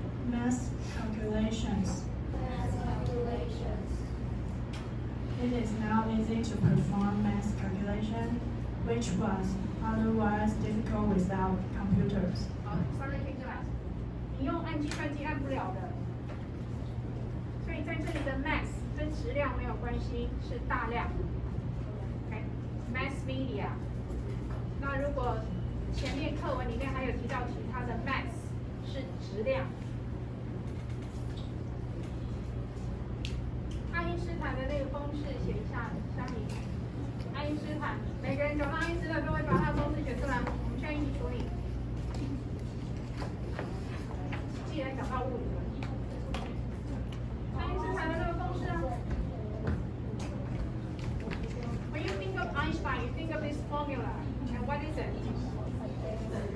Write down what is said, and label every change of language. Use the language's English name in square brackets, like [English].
[English] Mass calculations. Mass calculations. It is now easy to perform mass calculation, which was otherwise difficult without computers. [Chinese] 好，sorry，停下来。你用按计算机按不了的，所以在这里的 mass 跟质量没有关系，是大量。 [English] OK，mass media。 [Chinese] 那如果前面课文里面还有提到其他的 mass 是质量。爱因斯坦的那个公式写一下，相比爱因斯坦，每个人找到爱因斯坦都会把他的公式写出来，我们现在一起处理。既然讲到物理了，爱因斯坦的那个公式啊。 [English] When you think of Einstein, you think of this formula, and what is it?